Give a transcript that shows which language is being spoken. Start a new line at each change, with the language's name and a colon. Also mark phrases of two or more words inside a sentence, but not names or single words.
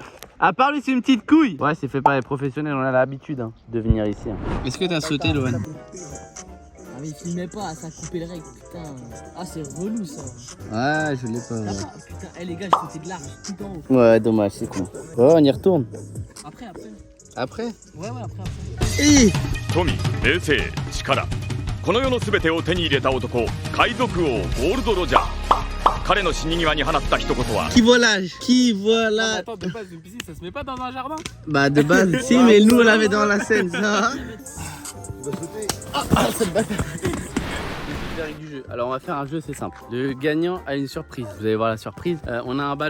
French: À part lui, c'est une petite couille. Ouais, c'est fait par les professionnels, on a l'habitude de venir ici. Est-ce que t'as sauté, Lohan? Ah mais il filmait pas, ça a coupé le règle, putain. Ah c'est relou ça. Ouais, je l'ai pas. Putain, les gars, j'ai sauté de large, tout en haut. Ouais, dommage, c'est con. Oh, on y retourne. Après. Après? Ouais, après.
Japanese: 富、名声、力、この世の全てを手に入れた男、海賊王ゴールド・ロジャー。彼の死に際に放った一言は
French: Qui volage? Attends, de base, une piscine, ça se met pas dans un jardin? Bah, de base, si, mais nous, on l'avait dans la scène, ça. Du jeu. Alors on va faire un jeu, c'est simple. Le gagnant a une surprise. Vous allez voir la surprise. On a un ballon.